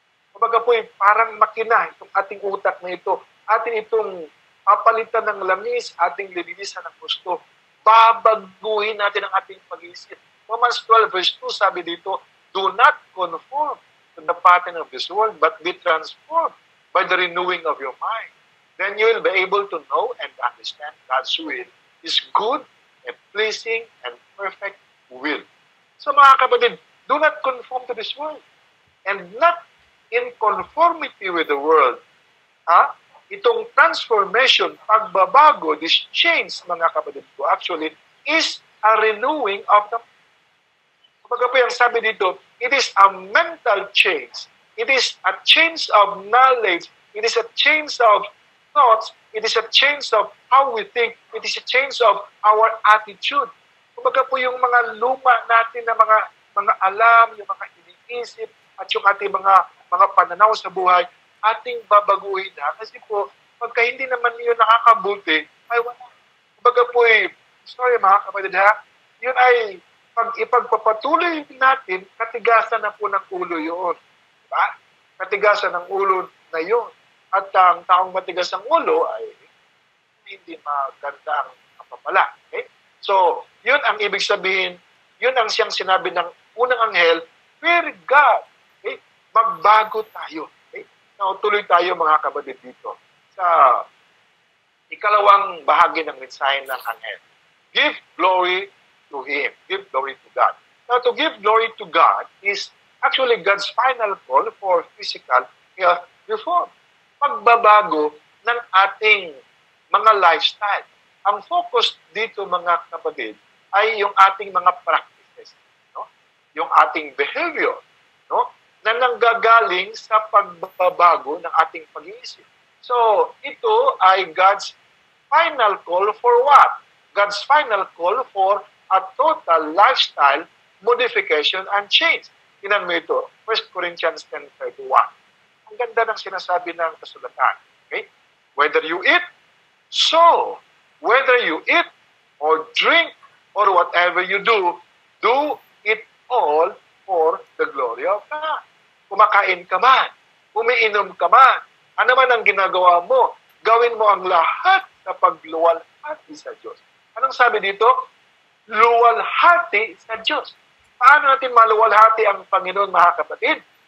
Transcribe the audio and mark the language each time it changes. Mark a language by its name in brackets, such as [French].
[Filipino] Kumbaga po, parang makina itong ating utak na ito, atin itong papalitan ng langis, ating lilinisan ng gusto, babaguhin natin ang ating pag-iisip. [English] Romans 12 verse 2 [Filipino] sabi dito, [English] do not conform to the pattern of this world, but be transformed by the renewing of your mind. Then you will be able to know and understand God's will, His good and pleasing and perfect will. [Filipino] So mga kapatid, [English] do not conform to this world. And not in conformity with the world. [Filipino] Itong [English] transformation, [Filipino] pagbabago, [English] this change, [Filipino] mga kapatid ko, [English] actually, is a renewing of the. [Filipino] Kumbaga po yung sabi dito, [English] it is a mental change. It is a change of knowledge. It is a change of thoughts. It is a change of how we think. It is a change of our attitude. [Filipino] Kumbaga po yung mga luma natin na mga alam, yung mga iniisip, at yung ating mga pananaw sa buhay, ating babaguhin na. Kasi po, pagka hindi naman yun nakakabuti, ay wala. Kumbaga po sorry mga kapatid yun ay, pag ipagpapatuloy natin, katigasan na po ng ulo yun. Diba? Katigasan ng ulo na yun. At ang taong matigas ang ulo ay hindi maganda ang kapapala. Okay? So, yun ang ibig sabihin, yun ang siyang sinabi ng unang anghel, [English] fear God. [Filipino] Okay? Magbago tayo. Okay? Now, tuloy tayo mga kapatid dito sa ikalawang bahagi ng mensahe ng anghel. [English] Give glory to Him. Give glory to God. Now, to give glory to God is actually God's final call for physical health reform. [Filipino] Pagbabago ng ating mga lifestyle. Ang focus dito mga kapatid ay yung ating mga practices, no? Yung ating behavior, no? Na nanggagaling sa pagbabago ng ating pag-iisip. [English] So, [Filipino] ito ay [English] God's final call for what? God's final call for a total lifestyle modification and change. [Filipino] Tingnan mo ito, 1 Corinthians 10:31. Ang ganda ng sinasabi ng kasulatan. Okay? [English] Whether you eat, so, whether you eat or drink or whatever you do it all for the glory of God. [Filipino] Kumakain ka man, umiinom ka man, ano man ang ginagawa mo, gawin mo ang lahat sa pagluwalhati sa Diyos. Anong sabi dito? Luwalhati sa Diyos. Paano natin maluwalhati ang Panginoon, mga kapatid?